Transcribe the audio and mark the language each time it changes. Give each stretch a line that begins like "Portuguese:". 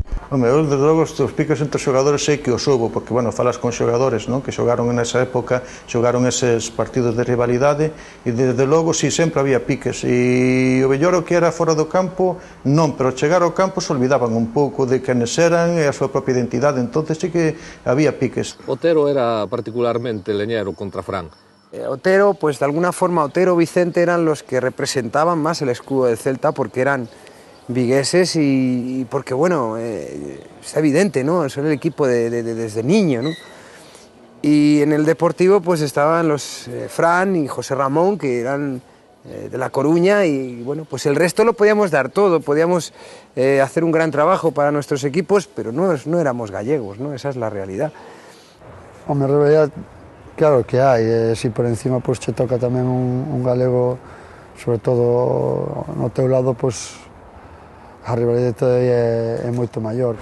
Galician: Home, eu, desde logo, os piques entre os xogadores sei que os houbo, porque, bueno, falas con xogadores, non?, que xogaron nesa época, xogaron eses partidos de rivalidade, e, desde logo, si, sempre había piques, e o mellor o que era fora do campo, non, pero ao chegar ao campo se olvidaban un pouco de quenes eran e a súa propia identidade, entonces sí que había piques.
Spanish: Otero era particularmente leñero contra Fran. Otero, pues de alguna forma, Otero y Vicente eran los que representaban más el escudo del Celta, porque eran vigueses y porque, bueno, es evidente, ¿no? Son el equipo desde niño, ¿no? Y en el Deportivo pues estaban los Fran y José Ramón, que eran de La Coruña, y bueno, pues el resto lo podíamos dar todo, podíamos hacer un gran trabajo para nuestros equipos, pero no éramos gallegos, ¿no? Esa es la realidad.
Galician: Hombre, realidad, claro que hai, si por encima pues che toca tamén un galego, sobre todo no teu lado, pues a rivalidade todavía é moito maior.